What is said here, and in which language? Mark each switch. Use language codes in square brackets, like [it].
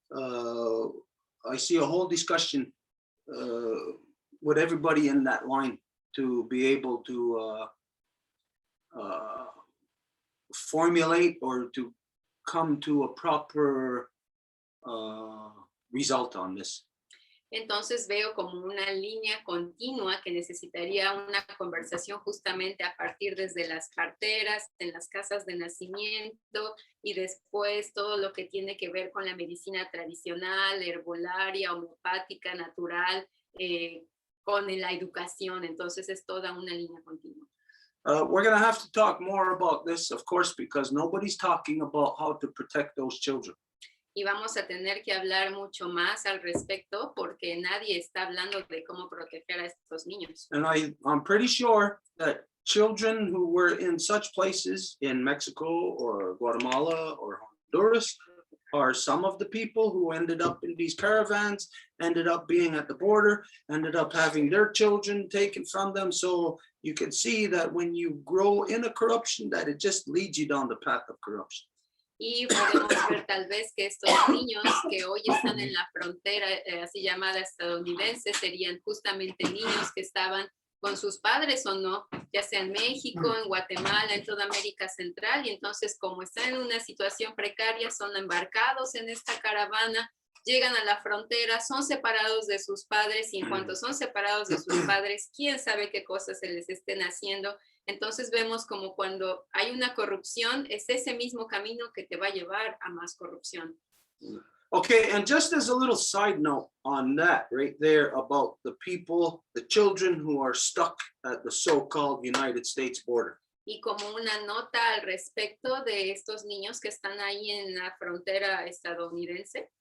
[en] I see a whole discussion with everybody in that line to be able to formulate or to come to a proper result on this. [es] Entonces veo como una línea continua que necesitaría una conversación justamente a partir desde las parteras, en las casas de nacimiento y después todo lo que tiene que ver con la medicina tradicional, herbolaria, homeopática, natural, con la educación. Entonces es toda una línea continua. [en] We're going to have to talk more about this, of course, because nobody's talking about how to protect those children. [es] Y vamos a tener que hablar mucho más al respecto porque nadie está hablando de cómo proteger a estos niños. [en] And I'm pretty sure that children who were in such places in Mexico or Guatemala or Honduras are some of the people who ended up in these caravans, ended up being at the border, ended up having their children taken from them. So you can see that when you grow in a corruption, that it just leads you down the path of corruption. [es] Y podemos ver tal vez que estos niños que hoy están en la frontera así llamada estadounidense serían justamente niños que estaban con sus padres o no, ya sea en México, en Guatemala, en toda América Central, y entonces como están en una situación precaria, son embarcados en esta caravana, llegan a la frontera, son separados de sus padres, y en cuanto son separados de sus padres, quién sabe qué cosas se les estén haciendo. Entonces vemos como cuando hay una corrupción, es ese mismo camino que te va a llevar a más corrupción. [en] Okay, and just as a little side note on that right there about the people, the children who are stuck at the so-called United States border. [es] Y como una nota al respecto de estos niños que están ahí en la frontera estadounidense.